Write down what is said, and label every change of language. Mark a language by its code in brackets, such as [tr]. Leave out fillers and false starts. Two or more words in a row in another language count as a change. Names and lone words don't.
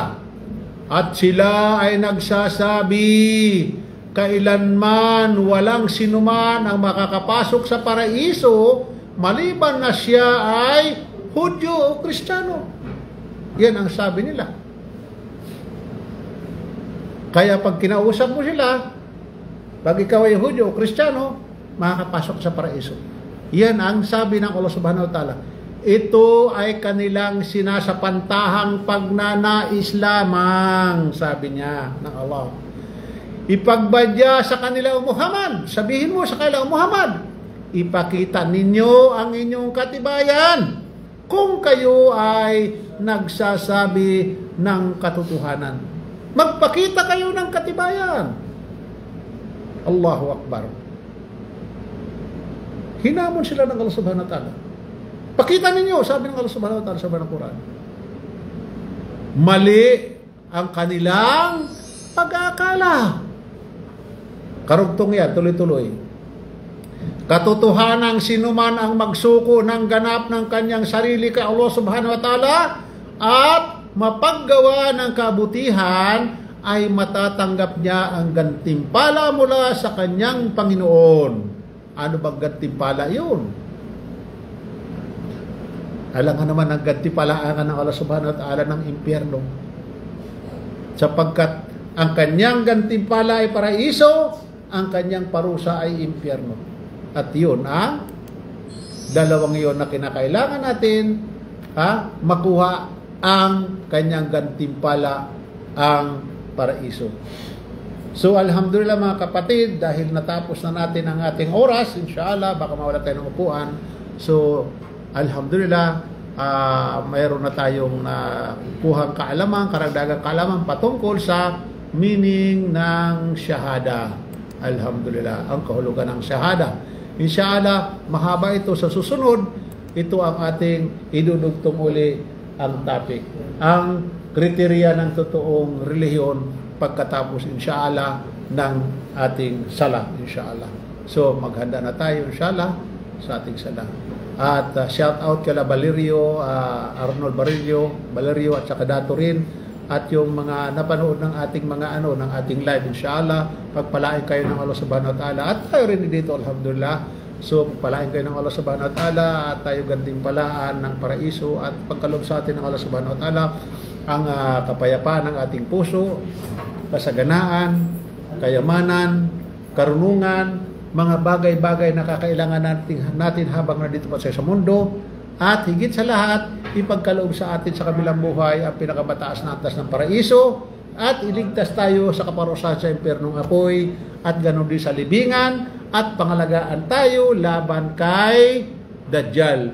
[tl] At sila ay nagsasabi, kailanman walang sinuman ang makakapasok sa paraiso maliban na siya ay Hudyo o Kristiyano. Yan ang sabi nila. Kaya pag kinausap mo sila, pag ikaw ay Hudyo o Kristiyano, makakapasok sa paraiso. Yan ang sabi ng Allah [ar] سبحانه وتعالى. [tl] Ito ay kanilang sinasapantahang pagnanais lamang, sabi niya ng Allah. Ipagbadya sa kanila, Muhammad. Sabihin mo sa kanila, Muhammad, ipakita ninyo ang inyong katibayan kung kayo ay nagsasabi ng katotohanan. Magpakita kayo ng katibayan. [ar] الله أكبر. [tl] Hinamon sila ng Allah [ar] سبحانه وتعالى. [tl] Pakita ninyo, sabi ng Allah [ar] سبحانه وتعالى [tl] sa banang Quran. Mali ang kanilang pag-aakala. Karugtong yan, tuloy-tuloy. Katotohanang sinuman ang magsuko ng ganap ng kanyang sarili kay Allah [ar] سبحانه وتعالى [tl] at mapaggawa ng kabutihan ay matatanggap niya ang gantimpala mula sa kanyang Panginoon. Ano bang gantimpala yun? Alam nga naman ang gantimpalaan ng Allah [ar] سبحانه وتعالى [tl] ng impyerno. Sapagkat ang kanyang gantimpala ay paraiso, ang kanyang parusa ay impyerno. At yun ang dalawang yun na kinakailangan natin makuha ang kanyang gantimpala, ang paraiso. So alhamdulillah mga kapatid, dahil natapos na natin ang ating oras, inshallah, baka mawala tayo ng upuan. So alhamdulillah, mayroon na tayong kuhang kaalaman, karagdagang kaalaman patungkol sa meaning ng shahada. Alhamdulillah, ang kahulugan ng shahada. Inshallah, mahaba ito sa susunod. Ito ang ating idudugtong uli ang topic. Ang kriteriya ng totoong relihiyon pagkatapos inshallah ng ating sala, inshallah. So maghanda na tayo inshallah sa ating sala. At shout out kay Valerio, Arnold Valerio at saka Dato rin, at yung mga napanood ng ating mga ng ating live, inshallah pagpalain kayo ng Allah [ar] سبحانه وتعالى [tl] at tayo rin dito alhamdulillah. So pagpalain kayo ng Allah [ar] سبحانه وتعالى [tl] at tayo gantimpalaan ng paraiso at pagkalob sa atin ng Allah [ar] سبحانه وتعالى [tl] ang kapayapaan ng ating puso, kasaganaan, kayamanan, karunungan, mga bagay-bagay na kakailangan natin habang nandito pa sa mundo, at higit sa lahat, ipagkaloob sa atin sa kabilang buhay ang pinakamataas na antas ng paraiso at iligtas tayo sa kaparusahan sa impyernong apoy at ganon din sa libingan at pangalagaan tayo laban kay Dajjal.